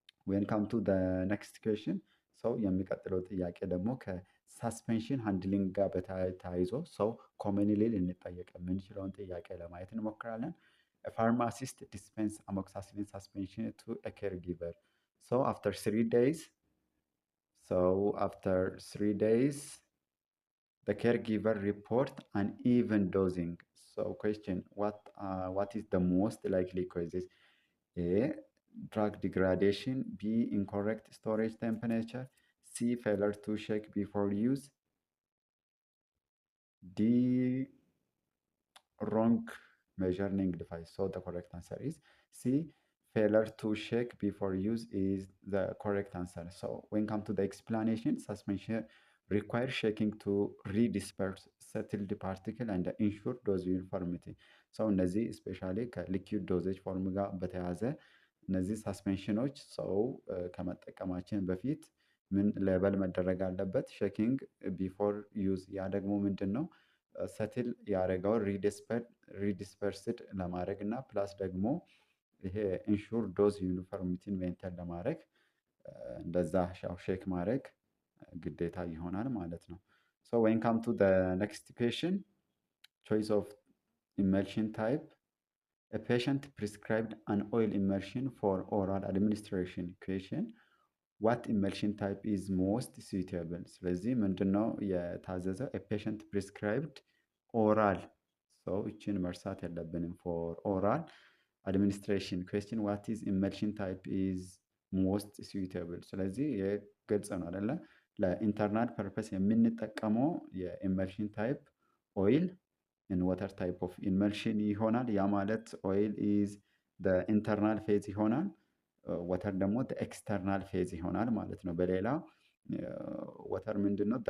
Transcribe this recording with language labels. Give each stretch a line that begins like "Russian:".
English: ዌን ካም ቱ ኔክስት ኩዌሽን።
Amharic: ሰው የሚቀጥለው ጥያቄ ደግሞ ከሳስፔንሽን ሃንድሊንግ ጋር ተያይዞ ሰው ኮመንሊ ልንጠየቅ የምንችለውን ጥያቄ ለማየት እንሞክራለን።
English: ፋርማሲስት ዲስፔንስ አሞክሳሲሊን ሳስፔንሽን ቱ ኤ ኬር ጊቨር። ሶ አፍተር 3 days, so after 3 days, the caregiver report uneven dosing. So question: what is the most likely causes? A. Drug degradation. B. Incorrect storage temperature. C. Failure to shake before use. D. Wrong measuring device. So the correct answer is C. Failure to shake before use is the correct answer. So when come to the explanation, suspension requires shaking to redisperse settled particle and ensure dose uniformity.
Amharic: So እነዚህ ስፔሻሊ ከሊኪድ ዶዜጅ ፎርም ጋር በተያያዘ እነዚህ ሳስፔንሽኖች ሰው ከመጠቀማችን በፊት ምን ሌቨል መደረግ አለበት? ሼኪንግ ቢፎር ዩዝ። ያ ደግሞ ምንድን ነው? ሰትል ያደረገውን ሪዲስፐርስድ ለማድረግ እና ፕላስ ደግሞ ይሄ ኢንሹር ዶዝ ዩኒፎርሚቲን ሜንቴን ለማድረግ እንደዛ ሼክ ማድረግ ግዴታ ይሆናል ማለት ነው። ሶ ዌን ካም ቱ ኔክስት ኩዌሽን ቾይስ ኦፍ ኢመልሽን ታይፕ
English: A patient prescribed an oil emulsion for oral administration. Question: what emulsion type is most suitable?
Amharic: ስለዚህ ምንድነው የታዘዘው?
English: A patient prescribed oral. so
Amharic: እችን መርሳት የለብንም።
English: for oral administration. Question: what is emulsion type is most suitable?
Amharic: ስለዚህ የግልጽ ነው አይደለ? ለኢንተርናል ፐርፐስ የምንጠቀመው የኢመልሽን ታይፕ ኦይል
English: in water type of emulsion
Amharic: ይሆናል። ያ ማለት ኦይል ኢዝ ኢንተርናል ፌዝ ይሆናል፣ ወተር ደግሞ ኤክስተርናል ፌዝ ይሆናል ማለት ነው። በሌላ ወተር ምንድን ነው?